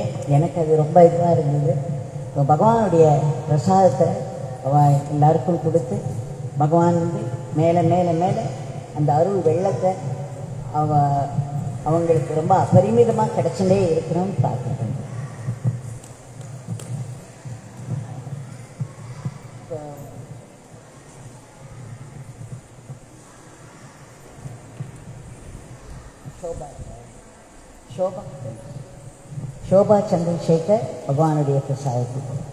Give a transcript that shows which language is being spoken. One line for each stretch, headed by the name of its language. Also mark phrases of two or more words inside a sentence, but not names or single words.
Tamil: எனக்கு அது ரொம்ப இதுவாக இருந்தது. இப்போ பகவானுடைய பிரசாதத்தை அவள் எல்லாருக்கும் கொடுத்து பகவான் வந்து மேலே மேலே மேலே அந்த அருள் வெள்ளத்தை அவங்களுக்கு ரொம்ப அபரிமிதமாக கிடைச்சுட்டே இருக்கணும்னு பார்த்துருக்கேன். शोभा चंद्रशेखर भगवानुடைய பிரசாதத்துக்கு